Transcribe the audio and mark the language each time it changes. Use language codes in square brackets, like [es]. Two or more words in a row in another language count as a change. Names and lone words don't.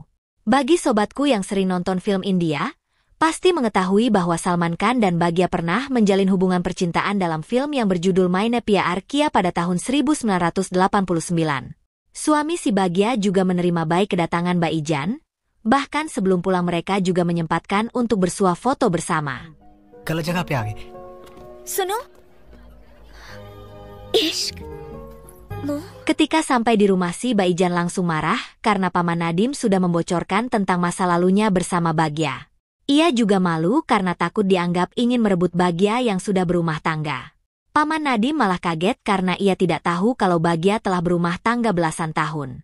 [id] Bagi sobatku yang sering nonton film India, pasti mengetahui bahwa Salman Khan dan Bagya pernah menjalin hubungan percintaan dalam film yang berjudul Maine Pyar Kiya pada tahun 1989. Suami si Bagya juga menerima baik kedatangan Ijan, bahkan sebelum pulang mereka juga menyempatkan untuk bersuah foto bersama. [hi] गलत जगह पे आ गए। सुनो, इश्क मोह। [id] Ketika sampai di rumah si Ijan langsung marah karena Paman Nadim sudah membocorkan tentang masa lalunya bersama Bagya. Ia juga malu karena takut dianggap ingin merebut Bagya yang sudah berumah tangga. Paman Nadim malah kaget karena ia tidak tahu kalau Bagya telah berumah tangga belasan tahun.